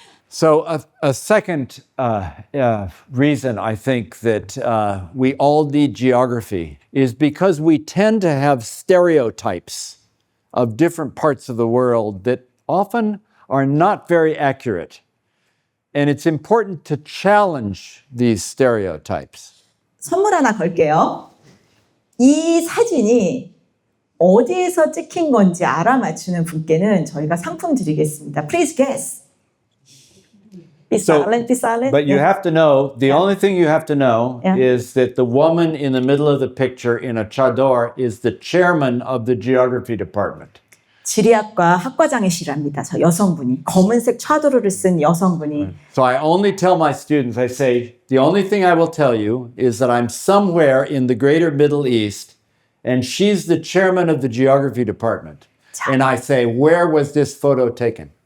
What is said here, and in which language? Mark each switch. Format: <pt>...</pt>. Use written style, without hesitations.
<en>So a second reason I think that we all need geography is because we tend to have stereotypes of different parts of the world that often are not very accurate. And it's important to challenge these stereotypes.</en> <ko>선물 하나 걸게요. 이 사진이 어디에서 찍힌 건지 알아맞히는 분께는 저희가 상품 드리겠습니다.</ko> <en>Please guess. Be silent, be silent. But you have to know, the only thing you have to know is that the woman in the middle of the picture in a chador is the chairman of the geography department.</en> <ko>지리학과 학과장이시랍니다. 저 여성분이. 검은색 차도르를 쓴 여성분이.</ko> <en>So I only tell my students, I say, the only thing I will tell you is that I'm somewhere in the greater Middle East and she's the chairman of the geography department. 자. And I say, where was this photo taken?</en>